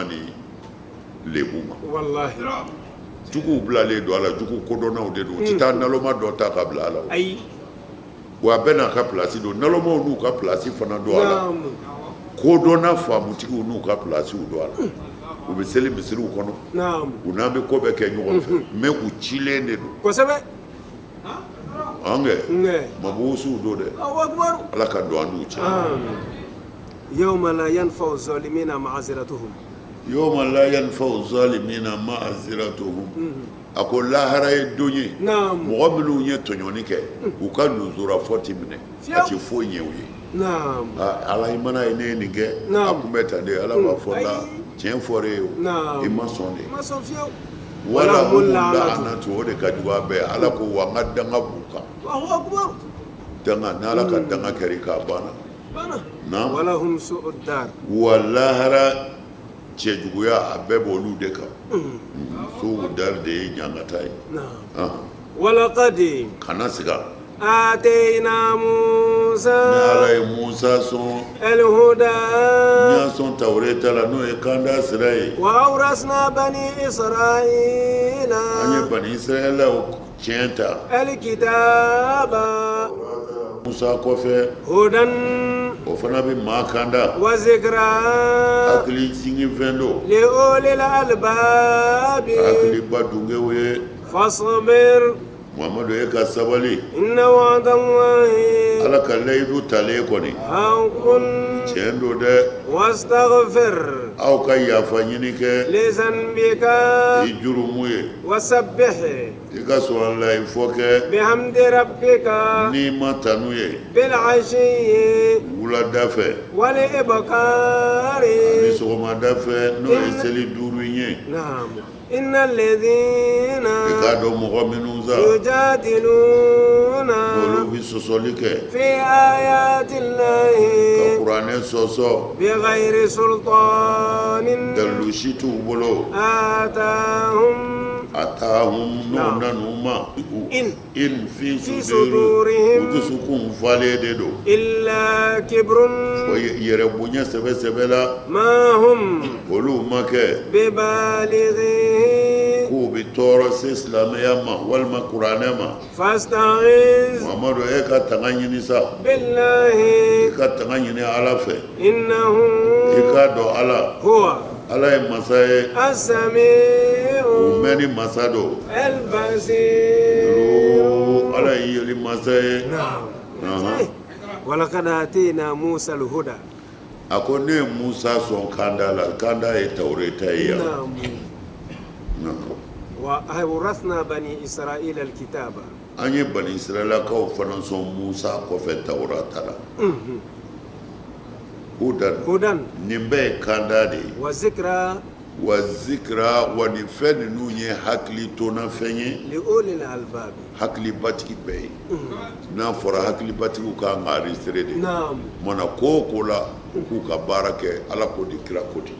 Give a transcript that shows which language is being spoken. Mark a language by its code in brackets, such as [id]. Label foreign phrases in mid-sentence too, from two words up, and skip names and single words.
[bm] ni lebu ma juguw bilalen don a la jugu kodɔnnaw de don u tɛ taa naloma dɔ ta ka bila a la wa a bɛɛ n'a ka pilasi don nalomaw n'u ka pilasi fana don a la kodɔnna faamutigiw n'u ka pilasiw don a la u bɛ seli misiriw kɔnɔ u n'an bɛ ko bɛɛ kɛ ɲɔgɔn fɛ mɛ u cilen de don an kɛ mabugusiw don dɛ ala ka don an n'u cɛ [ar] يوم لا ينفع الظالمين معذرتهم يوم لا ينفع الظالمين معذرتهم [bm] a ko lahara ye don ye mɔgɔ minnu ye tɔɲɔni kɛ u ka nuzura fɔ ti minɛ a ti foyi ɲɛ u ye ala i mana ye ne ye nin kɛ a kun bɛ tan de ala b'a fɔ la tiɲɛ fɔra ye o i ma sɔn de [ar] ولهم اللعنة [bm] o de ka jugu a bɛɛ ala ko wa n ka danga b'u kan danga n'ala ka danga kɛra k'a banna [ar] ولهم سوء الدار [bm] wa lahara cɛjuguya a bɛɛ b'olu de kan [ar] سوء الدار [bm] de ye ɲangata ye [ar] walaqad [bm] kana siga [ar] آتينا موسى الهدى وأورثنا بني إسرائيل الكتاب هدى وذكرى لأولي الألباب فاصبر [bm] Muhammadu ye ka sabali [ar] إن وعد الله [bm] ala ka layidu tale kɔni [ar] haqqun [bm] tiɲɛ don dɛ [ar] wastaghfir [bm] aw ka yafa ɲini kɛ [ar] لذنبك [bm] i jurumu ye [ar] wasabbih [bm] i ka sɔn la i fɔ kɛ [ar] بحمد ربك [bm] n'i ma tanu ye [ar] بالعشي [bm] wulada fɛ [ar] والإبكار [bm] ani sɔgɔmada fɛ n'o ye seli duuru ye [ar] إن الذين يجادلون في آيات الله بغير سلطان آتاهم إن في صدورهم إلا كبر ما هم ببالغين [bm] ko bi tɔɔrɔ se silamɛya ma walima kuranɛ ma [ar] fasta'iz [bm] Muhammadu e ka tanga ɲini sa [ar] billahi [bm] i ka tanga ɲini ala fɛ [ar] innahu [bm] i ka dɔn ala [ar] huwa [bm] ala ye masa ye [ar] as-sami'u [bm] o mɛnni masa don [ar] al-basir [bm] ala ye yeli masa ye [ar] ولقد آتينا موسى الهدى [bm] a ko ne ye Musa sɔn kanda la kanda ye tawreta ye [ar] وأورثنا بني إسرائيل الكتاب [bm] an ye bani israɛlakaw fana sɔn Musa kɔfɛ tawrata la hudan nin bɛɛ ye kanda de ye [ar] وذكرى [bm] wa nin fɛn ninnu ye hakili tona fɛn ye [ar] لأولي الألباب [bm] hakilibatigi bɛɛ ye n'a fɔra hakilibatigiw kan ka enregistrer de mana ko o ko la u k'u ka baara kɛ ala ko di kira ko di